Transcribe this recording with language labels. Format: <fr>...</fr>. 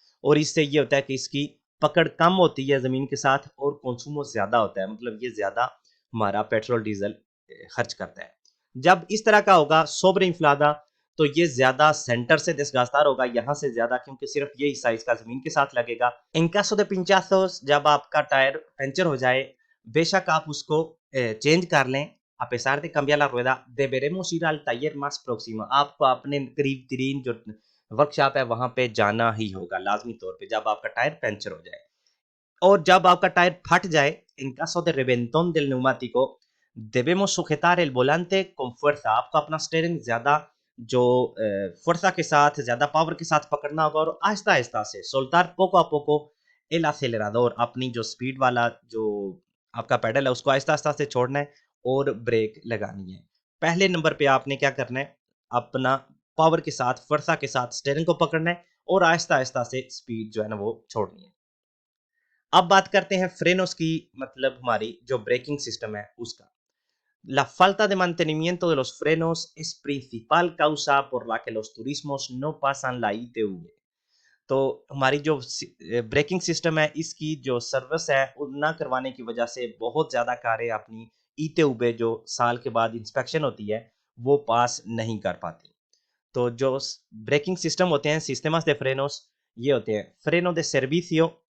<hi>और इससे ये होता है कि इसकी पकड़ कम होती है ज़मीन के साथ और कंज्यूमो ज़्यादा होता है, मतलब ये ज़्यादा हमारा पेट्रोल डीजल खर्च करता है। जब इस तरह का होगा सोबर इंफ्लादा, तो ये ज़्यादा सेंटर से desgastar होगा, यहाँ से ज़्यादा, क्योंकि सिर्फ ये हिस्सा इसका ज़मीन के साथ लगेगा।</hi> <es>इन caso de pinchazos,</es> <hi>जब आपका टायर पंचर हो जाए, बेशक आप उसको चेंज कर लें,</hi> <es>a pesar de cambiar la rueda, deberemos ir al taller más próximo।</es> <hi>आपको अपने करीब तरीन जो वर्कशॉप है वहां पे जाना ही होगा लाजमी तौर पे, जब आपका टायर पंचर हो जाए। और जब आपका टायर फट जाए,</hi> <es>en caso de reventón del neumático, debemos sujetar el volante con fuerza।</es> <hi>आपको अपना स्टीयरिंग ज्यादा जो फुर्सा के साथ, ज्यादा पावर के साथ पकड़ना होगा और आहिस्ता आहिस्ता से</hi> <es>soltar poco a poco el acelerador।</es> <hi>अपनी जो स्पीड वाला जो आपका पेडल है उसको आहिस्ता आहिस्ता से छोड़ना है और ब्रेक लगानी है। पहले नंबर पे आपने क्या करना है, अपना पावर के साथ, फुर्सा के साथ स्टीयरिंग को पकड़ना है और आहिस्ता आहिस्ता से स्पीड जो है ना वो छोड़नी है। अब बात करते हैं फ्रेनोस की, मतलब हमारी जो ब्रेकिंग सिस्टम है उसका।</hi> <es>La falta de mantenimiento de los frenos es principal causa por la que los turismos no pasan la ITV।</es> <hi>तो हमारी जो ब्रेकिंग सिस्टम है इसकी जो सर्विस है वो ना करवाने की वजह से बहुत ज़्यादा कारें अपनी ITV जो साल के बाद इंस्पेक्शन होती है वो पास नहीं कर पाती। तो जो ब्रेकिंग सिस्टम होते हैं, सिस्टम्स de frenos, ये होते हैं फ्रेनो de servicio।</hi>